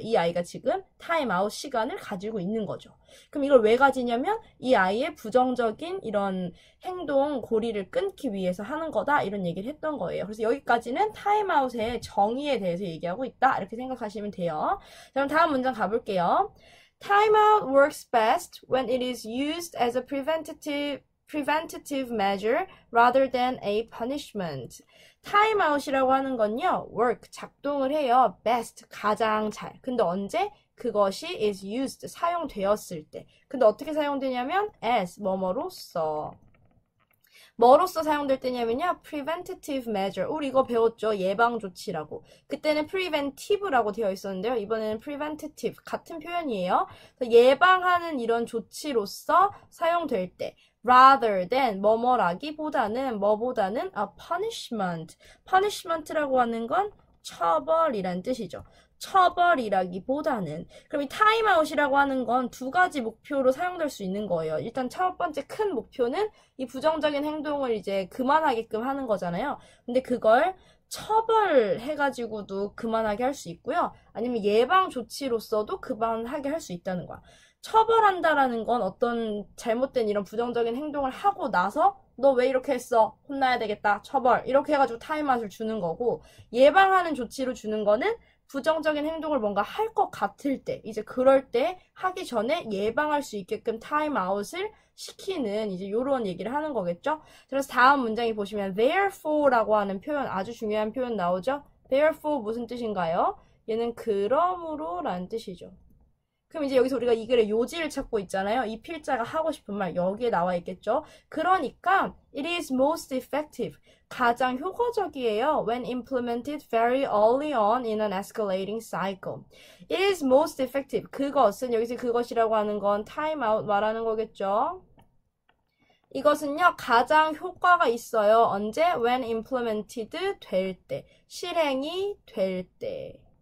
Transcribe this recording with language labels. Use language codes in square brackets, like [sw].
[ko] 이 아이가 지금 타임아웃 시간을 가지고 있는 거죠. 그럼 이걸 왜 가지냐면 이 아이의 부정적인 이런 행동 고리를 끊기 위해서 하는 거다 이런 얘기를 했던 거예요. 그래서 여기까지는 타임아웃의 정의에 대해서 얘기하고 있다 이렇게 생각하시면 돼요. 자, 그럼 다음 문장 가볼게요. [en] Timeout works best when it is used as a preventative measure rather than a punishment. [ko] 타임아웃이라고 하는 건요, work, 작동을 해요. best, 가장 잘. 근데 언제? 그것이 [en] is used, [ko] 사용되었을 때. 근데 어떻게 사용되냐면 as, 뭐뭐로써. 뭐로써 사용될 때냐면요, [en] preventative measure. [ko] 우리 이거 배웠죠? 예방조치라고. 그때는 preventive라고 되어 있었는데요. 이번에는 preventative. 같은 표현이에요. 예방하는 이런 조치로서 사용될 때. [en] rather than, [ko] 뭐뭐라기보다는, 뭐보다는 [en] a punishment. [ko] punishment라고 하는 건 처벌이란 뜻이죠. 처벌이라기보다는. 그럼 이 타임아웃이라고 하는 건 두 가지 목표로 사용될 수 있는 거예요. 일단 첫 번째 큰 목표는 이 부정적인 행동을 이제 그만하게끔 하는 거잖아요. 근데 그걸 처벌해가지고도 그만하게 할 수 있고요. 아니면 예방 조치로서도 그만하게 할 수 있다는 거야. 처벌한다라는 건 어떤 잘못된 이런 부정적인 행동을 하고 나서 너 왜 이렇게 했어? 혼나야 되겠다. 처벌. 이렇게 해가지고 타임아웃을 주는 거고, 예방하는 조치로 주는 거는 부정적인 행동을 뭔가 할 것 같을 때, 이제 그럴 때 하기 전에 예방할 수 있게끔 타임아웃을 시키는 이제 요런 얘기를 하는 거겠죠? 그래서 다음 문장에 보시면 therefore라고 하는 표현, 아주 중요한 표현 나오죠? therefore 무슨 뜻인가요? 얘는 그러므로 라는 뜻이죠. 그럼 이제 여기서 우리가 이 글의 요지를 찾고 있잖아요. 이 필자가 하고 싶은 말 여기에 나와 있겠죠. 그러니까 [en] it is most effective. [ko] 가장 효과적이에요. [en] When implemented very early on in an escalating cycle. It is most effective. [ko] 그것은 여기서 그것이라고 하는 건 time out 말하는 거겠죠. 이것은요, 가장 효과가 있어요. 언제? [en] When implemented [ko] 될 때. 실행이 될 때.